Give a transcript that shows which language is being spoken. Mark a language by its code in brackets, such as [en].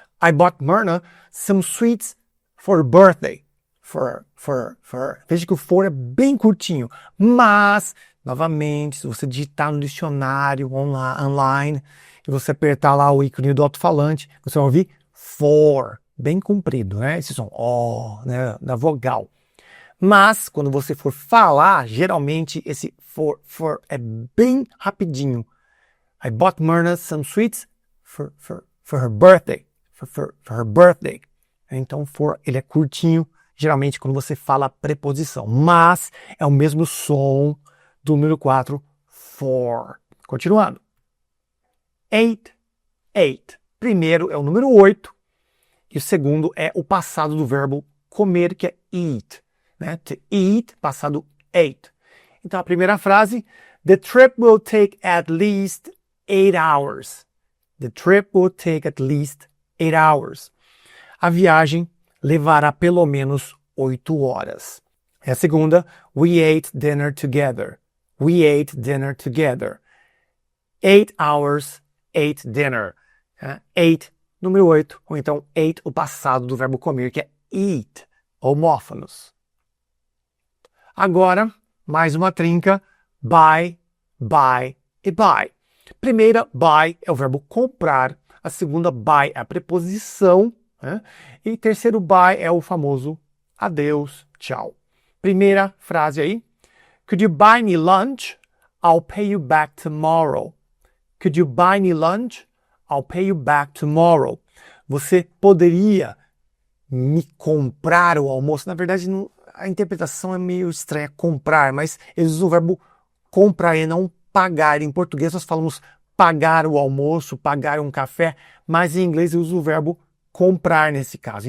[en] I bought Myrna some sweets for birthday. For. [pt] Veja que o for é bem curtinho. Mas, novamente, se você digitar no dicionário online e você apertar lá o ícone do alto-falante, você vai ouvir for. Bem comprido, né? Esse som, né, da vogal. Mas, quando você for falar, geralmente esse for é bem rapidinho. [en] I bought Myrna some sweets for her birthday. For her birthday. [pt] Então, for, ele é curtinho, geralmente quando você fala a preposição. Mas, é o mesmo som do número 4, for. Continuando. 8, 8. Primeiro é o número 8. E o segundo é o passado do verbo comer, que é eat. [en] Né? To eat, passado 8. [pt] Então, a primeira frase, [en] the trip will take at least 8 hours. The trip will take at least 8 hours. [pt] A viagem levará pelo menos 8 horas. E a segunda, [en] we ate dinner together. We ate dinner together. 8 hours, ate dinner. [pt] 8, número 8, ou então ate, o passado do verbo comer, que é eat, homófonos. Agora, mais uma trinca, buy, buy e buy. Primeira, buy é o verbo comprar. A segunda, buy é a preposição. Né? E terceiro, buy é o famoso adeus, tchau. Primeira frase aí. [en] Could you buy me lunch? I'll pay you back tomorrow. Could you buy me lunch? I'll pay you back tomorrow. [pt] Você poderia me comprar o almoço? Na verdade, a interpretação é meio estranha, comprar, mas eles usam o verbo comprar e não pagar. Em português nós falamos pagar o almoço, pagar um café, mas em inglês eu uso o verbo comprar nesse caso.